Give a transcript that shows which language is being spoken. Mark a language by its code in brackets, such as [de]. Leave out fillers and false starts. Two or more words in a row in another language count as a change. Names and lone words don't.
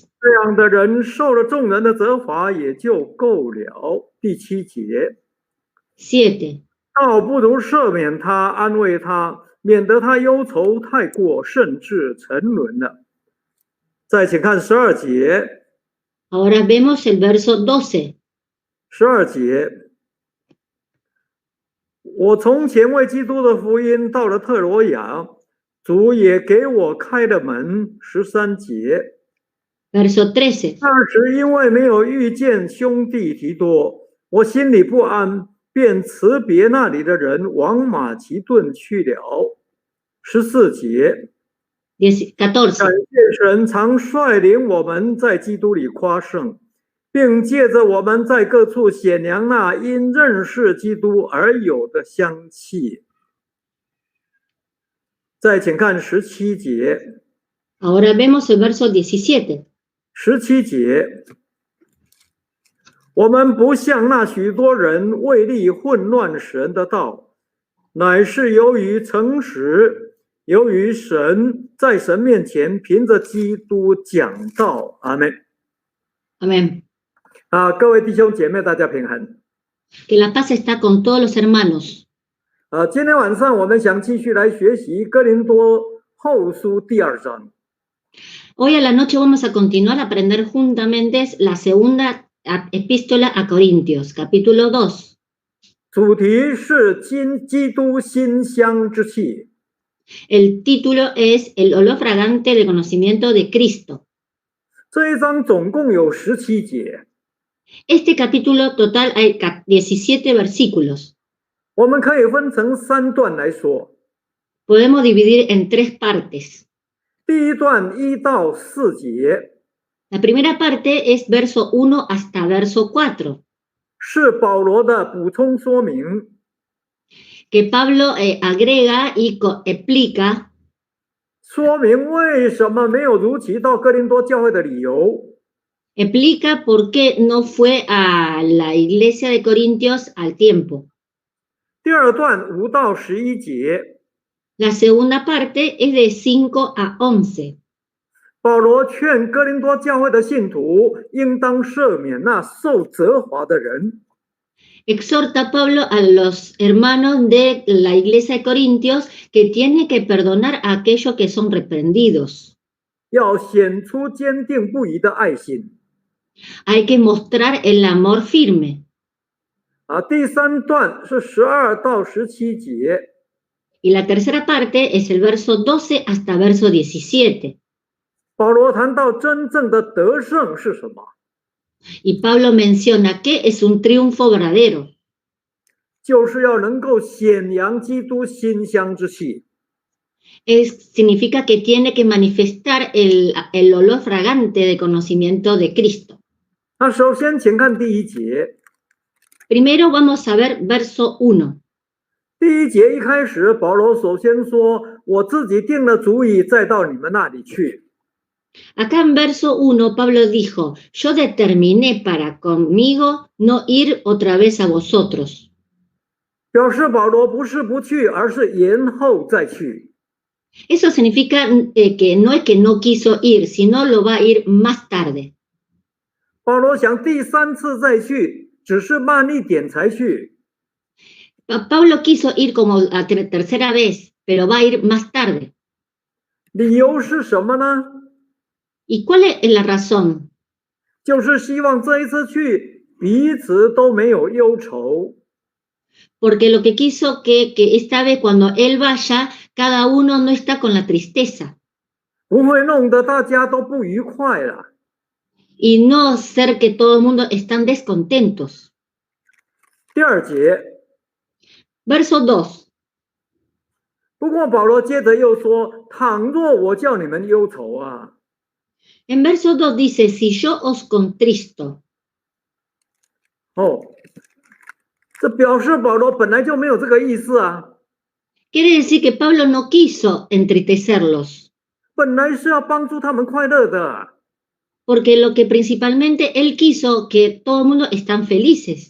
[zh] 这样的人受了众人的责罚也就够了。第7节 7. 倒不如赦免他，安慰他，免得他忧愁太过，甚至沉沦了。再请看12节。 [es] Ahora vemos el verso 12. [zh] 12 节，我从前为基督的福音到了特罗亚，主也给我开了门。13节， [es] Verso 13. [zh] 那时因为没有遇见兄弟提多，我心里不安，便辞别那里的人，往马其顿去了。14节， 14. 感谢神常率领我们在基督里夸胜，并借着我们在各处显扬那因认识基督而有的香气。再请看17节。 [es] Ahora vemos el verso 17. [zh] 17 节，我们不像那许多人为利混乱神的道，乃是由于诚实，由于神在神面前凭着基督讲道。阿们。 [es] Amén. [zh] 各位弟兄姐妹，大家平安。 [es] Que la paz está con todos los hermanos. [zh] 今天晚上我们想继续来学习哥林多后书第2章。 [es] Hoy a la noche vamos a continuar a aprender juntamente la segunda epístola a Corintios, capítulo 2. [zh] 主题是基督馨香之气。 [es] El título es El olor fragante del conocimiento de Cristo. [zh] 这一章总共有17节。 [es] Este capítulo total hay 17 versículos. [zh] 我们可以分成3段来说。 [es] Podemos dividir en 3 partes. [zh] 第一段1到4节 [es] La primera parte es verso 1 hasta verso 4. [zh] 是保罗的补充说明， [es] Que Pablo agrega y explica [zh] 说明为什么没有如期到哥林多教会的理由。 [es] explica por qué no fue a la iglesia de Corintios al tiempo. [zh] 第二段5到11节， [es] La segunda parte es de 5 a 11. [zh] 保罗劝哥林多教会的信徒应当赦免那受责罚的人。 [es] Exhorta Pablo a los hermanos de la iglesia de Corintios que tiene que perdonar a aquellos que son reprendidos. [zh] 要显出坚定不移的爱心。 [es] Hay que mostrar el amor firme. [zh] 第三段是12到17节， [es] Y la tercera parte es el verso 12 hasta verso 17. [zh] 保罗谈到真正的得胜是什么， [es] Y Pablo menciona que es un triunfo verdadero. [zh] 就是要能够显扬基督馨香之气。 [es] Significa que tiene que manifestar el olor fragante de conocimiento de Cristo. [zh] 首先请看第1节。 [es] Primero vamos a ver verso 1. [zh] 第1节一开始，保罗首先说：“我自己定了主意，再到你们那里去。” [es] Acá en verso 1 Pablo dijo, yo determiné para conmigo no ir otra vez a vosotros. [zh] 表示保罗不是不去，而是延后再去。 [es] Eso significa que no es que no quiso ir, sino lo va a ir más tarde. [zh] 保罗想第3次再去，只是慢一点才去。 [es] Pablo quiso ir como la tercera vez, pero va a ir más tarde. [zh] 理由是什么呢？ [es] ¿Y cuál es la razón? [zh] 就是希望这一次去彼此都没有忧愁。 [es] porque lo que quiso que esta vez cuando él vaya, cada uno no está con la tristeza [zh] 不会弄得大家都不愉快了。 [es] y no ser que todo el mundo están descontentos. [zh] 第二节， [es] Verso 2. [zh] 不过保罗接着又说：“倘若我叫你们忧愁啊， [es] En verso 2 dice, si yo os contristo, [zh] 哦，这表示保罗本来就没有这个意思啊， [es] quiere decir que Pablo no quiso entristecerlos, [zh] 本来是要帮助他们快乐的。 [es] porque lo que principalmente él quiso que todo el mundo están felices.